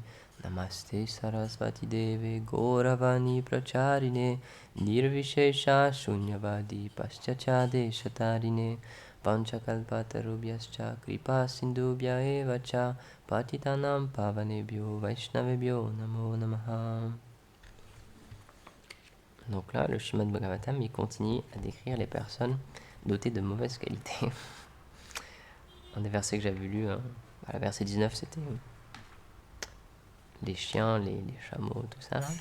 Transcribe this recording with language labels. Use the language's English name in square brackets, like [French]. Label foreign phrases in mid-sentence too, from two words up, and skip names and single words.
[Sanskrit] Namaste Sarasvati Deve Gauravani Pracharine Nirvishesha Shunyavadi Paschachade Shatarine Panchakalpatarubhyascha Kripa Sindhubhya Evacha Patitanam Pavanebhyo Vaishnavebhyo Namo Namaha. [French] Donc là, le Srimad Bhagavatam, il continue à décrire les personnes dotées de mauvaises qualités. Un des versets que j'avais lu, le verset 19, c'était les chiens, les chameaux, tout ça là.